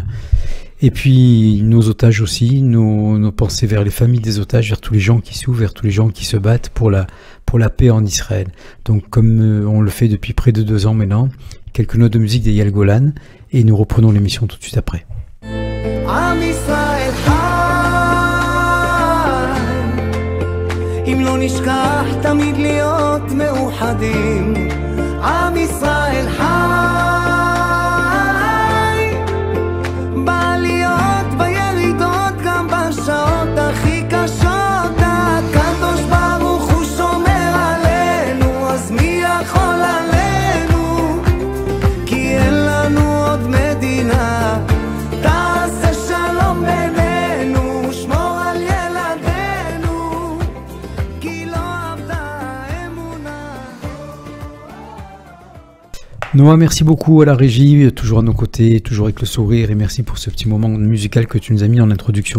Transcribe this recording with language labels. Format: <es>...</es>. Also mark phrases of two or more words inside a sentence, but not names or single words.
<fr>Et puis nos otages aussi, nos pensées vers les familles des otages, vers tous les gens qui souffrent, vers tous les gens qui se battent pour la paix en Israël. Donc comme on le fait depuis près de 2 ans maintenant, quelques notes de musique d'Eyal Golan, et nous reprenons l'émission tout de suite après.</fr> <he>עם ישראל חי, אם לא נשכח תמיד להיות מאוחדים. עם ישראל חי, בעליות בירידות גם בשעות הכי קשות. הקדוש ברוך הוא שומר עלינו, אז מי יכול עלינו? כי אין לנו עוד מדינה.</he> <fr>Noah, merci beaucoup à la régie, toujours à nos côtés, toujours avec le sourire, et merci pour ce petit moment musical que tu nous as mis en introduction.</fr>